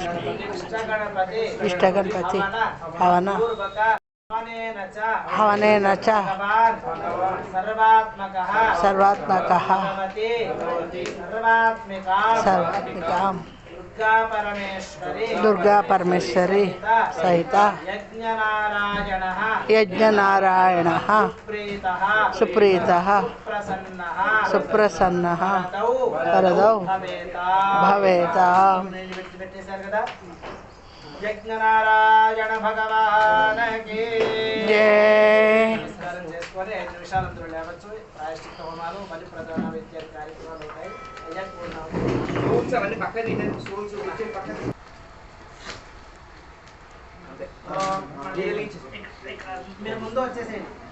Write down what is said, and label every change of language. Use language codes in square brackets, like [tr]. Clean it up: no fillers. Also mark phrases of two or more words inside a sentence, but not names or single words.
[sa] इष्ट गणपति हवन हवनेन च सर्वात्मकः सर्वात्मिकां दुर्गा परमेश्वरी सहित यज्ञनारायणः सुप्रीतः सुप्रसन्नः वरदौ भवेताम्। [hi] यज्ञनारायण भगवान की जय। [te] నమస్కారం చేసుకొని 5 నిమిషాలు అందరూ లేవచ్చు. ప్రాయశ్చిత్త హోమాలు బలి ప్రదాన ఇత్యాది కార్యక్రమాలు ఉంటాయి. మీరు ముందు వచ్చేసేయండి.